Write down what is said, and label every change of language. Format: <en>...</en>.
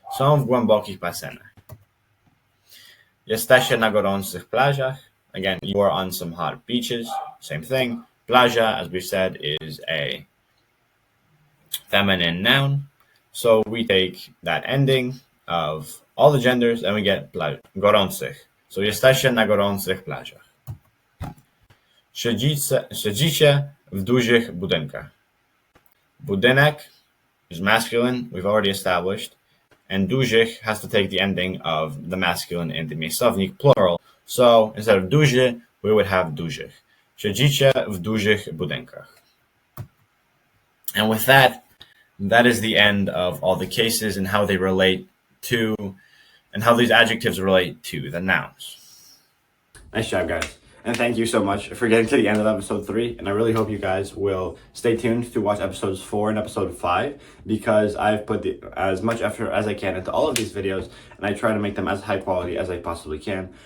<pl>Są w głębokich basenach. Jesteście na gorących plażach.</pl> <en>Again, you are on some hot beaches. Same thing. Plaża, as we said, is a feminine noun. So we take that ending of all the genders and we get gorących. So</en> <pl>jesteście na gorących plażach. Siedzicie w dużych budynkach.</pl> <en>Budynek is masculine, we've already established. And dużych has to take the ending of the masculine in the miejscownik plural. So instead of duży, we would have dużych.</en> <pl>Siedzicie w dużych budynkach.</pl> <en>And with that, that is the end of all the cases and how they relate to, and how these adjectives relate to the nouns. Nice job, guys. And thank you so much for getting to the end of episode 3. And I really hope you guys will stay tuned to watch episodes 4 and episode 5, because I've put as much effort as I can into all of these videos, and I try to make them as high quality as I possibly can.</en>